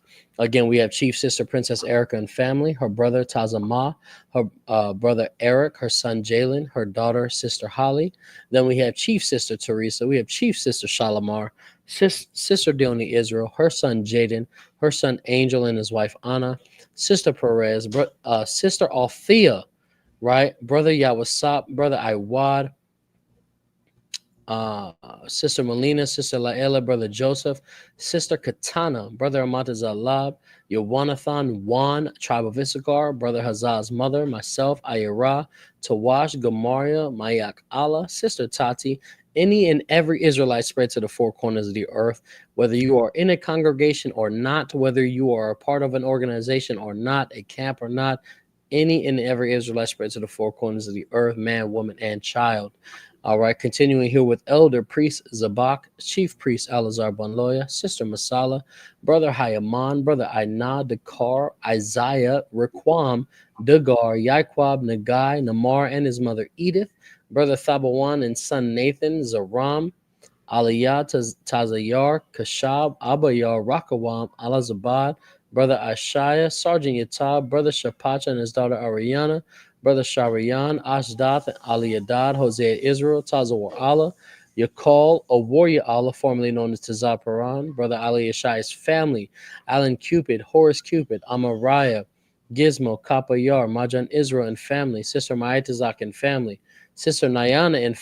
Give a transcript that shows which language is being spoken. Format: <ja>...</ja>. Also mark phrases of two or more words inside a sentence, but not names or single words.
<en>Again, we have Chief Sister Princess Erica and family, her brother Tazama, her brother Eric, her son Jalen, her daughter Sister Holly. Then we have Chief Sister Teresa. We have Chief Sister Shalimar, Sister Deoni Israel, her son Jaden, her son Angel and his wife Anna, Sister Perez, Sister Althea, right? Brother Yawasap, Brother Iwad, Sister Melina, Sister Laela, Brother Joseph, Sister Katana, Brother Ahmataza Lab, Yahawanathan Ban, Tribe of Issachar, Brother Hazaz's mother, myself, Ayara, Tawash, Gamaria, Mayak Allah, Sister Tati, any and every Israelite spread to the four corners of the earth, whether you are in a congregation or not, whether you are a part of an organization or not, a camp or not, any and every Israelite spread to the four corners of the earth, man, woman, and child. All right, continuing here with Elder Priest Zabak, Chief Priest Alazar Ban Lawya, Sister Masala, Brother Hayaman, Brother Aina, Dakar, Isaiah, Raquam, Dagar, Yaquab, Nagai, Namar, and his mother Edith, Brother Thabawan and son Nathan, Zaram, Aliyah, Tazayar, Kashab, Abayar, Rakawam, Alazabad, Brother Ashaya, Sergeant Yatab, Brother Shapacha and his daughter Ariana, Brother Sharian, Ashdath, Ali Adad, Hosea Israel, Tazawar Allah, Yakal, a warrior Allah, formerly known as Tazar Paran, Brother Ali Yashai's family, Alan Cupid, Horace Cupid, Amariah, Gizmo, Kappa Yar, Majan Israel and family, Sister Mayatazak and family, Sister Nayana and</en>